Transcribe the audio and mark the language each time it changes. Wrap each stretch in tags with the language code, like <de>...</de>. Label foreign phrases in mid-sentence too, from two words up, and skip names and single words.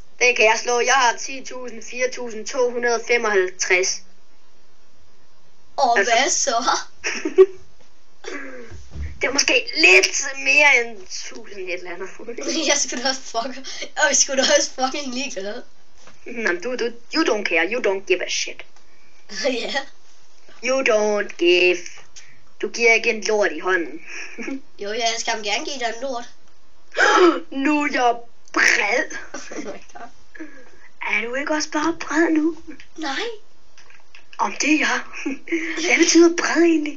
<da>Det kan jeg slå. Jeg har 10.004.255. Og altså, hvad så? Det er måske lidt mere end 1000 et eller andet. Jeg skulle da også fucking ligeglad.</da> <en>You don't care. You don't give a shit.</en> <da>Ja. Yeah.</da> <en>You don't give.</en> <da>Du giver ikke en lort i hånden. Jo, jeg skal gerne give dig en lort. Nu er jeg bred.</da> <en>Oh my god.</en> <da>Er du ikke også bare bred nu? Nej. Om det er jeg. Hvad betyder bred egentlig?</da>